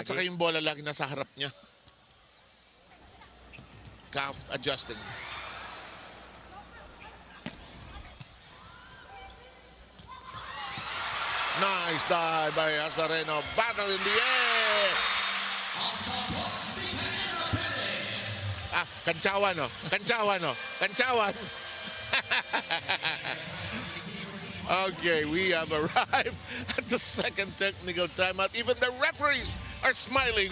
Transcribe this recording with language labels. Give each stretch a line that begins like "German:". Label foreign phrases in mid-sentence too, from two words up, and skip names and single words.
Filipino: At saka yung bola lagi nasa harap niya.
English: Calf adjusting. Nice dive by Azareno. Battle in the air. Kanchawan, no? Kanchawan, no? Kanchawan. Okay, we have arrived at the second technical timeout. Even the referees are smiling.